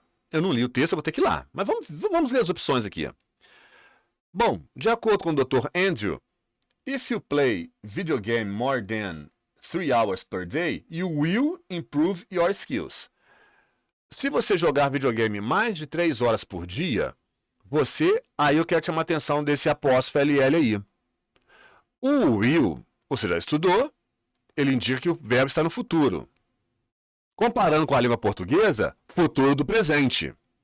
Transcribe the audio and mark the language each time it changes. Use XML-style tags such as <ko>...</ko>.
<pt>Eu não li o texto, eu vou ter que ir lá. Mas vamos ler as opções aqui. Bom, de acordo com o Dr.</pt> <en>Andrew, if you play video game more than 3 hours per day, you will improve your skills.</en> <pt>Se você jogar videogame mais de 3 horas por dia, aí eu quero chamar a atenção desse apóstrofo LL aí. O will, você já estudou, ele indica que o verbo está no futuro. Comparando com a língua portuguesa, futuro do presente.</pt>